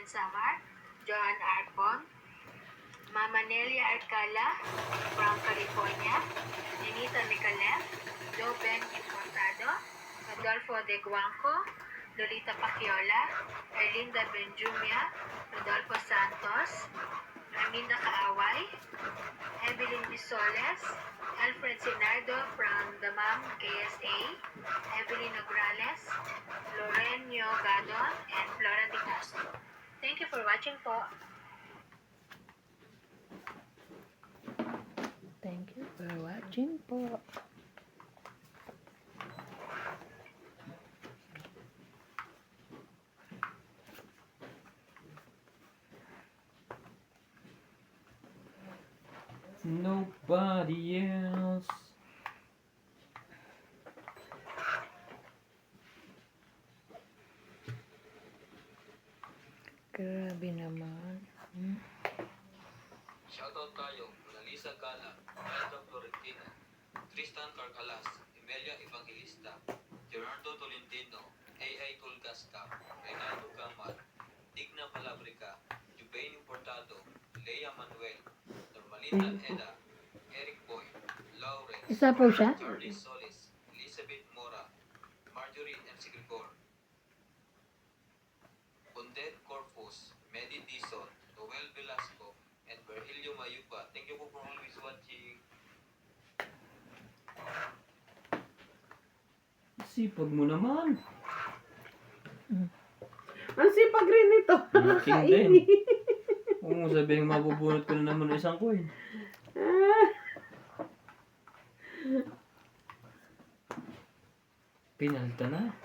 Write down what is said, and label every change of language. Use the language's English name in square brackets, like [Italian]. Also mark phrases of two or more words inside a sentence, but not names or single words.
[English] Samar, Joan Arbon, Mama Nelia Arcala from California, Ninita Micalef, Joe Ben Importado, Rodolfo De Guanco, Lolita Paciola, Erlinda Benjumia, Rodolfo Santos, Arminda Kaaway, Evelyn Bisoles, Alfred Sinardo from the MAM KSA, Evelyn Nograles, Lorenio Gadon, and Flora Di Castro. Thank you for watching po. Thank you for watching po. Nobody else. [Filipino] Grabe naman. Shoutout tayo, Lisa Gala, Elda Florentino, Tristan Carcalas, Emelia Evangelista, Gerardo Tolentino, A.I. Tulgasca, Reynaldo Gamal, Digna Palabrica, Jubain Importado, Lea Manuel, Normalita Eda, Eric Boy, Lawrence, Isa po siya? Charlie Solis, Elizabeth Mora, Marjorie M. Sigrigor, Bundet Corpus, Medi Dizon, Noel Velasco, [English] and Virgilio Mayupa. Thank you po for always watching. [Filipino] Sipag mo naman. Ang sipag rin nito. Aking din. Kung mo sabihin mabubunot ko na naman isang coin. Pinalta na.